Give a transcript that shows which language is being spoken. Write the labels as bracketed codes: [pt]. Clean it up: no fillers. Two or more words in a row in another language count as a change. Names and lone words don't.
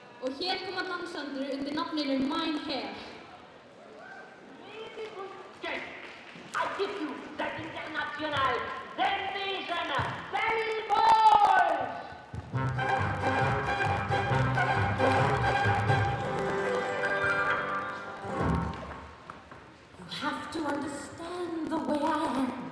[is] og hér koma dansandur undir nafninu Mein Herr. [en] I give you the international sensation, Belly Boys! You have to understand the way I am.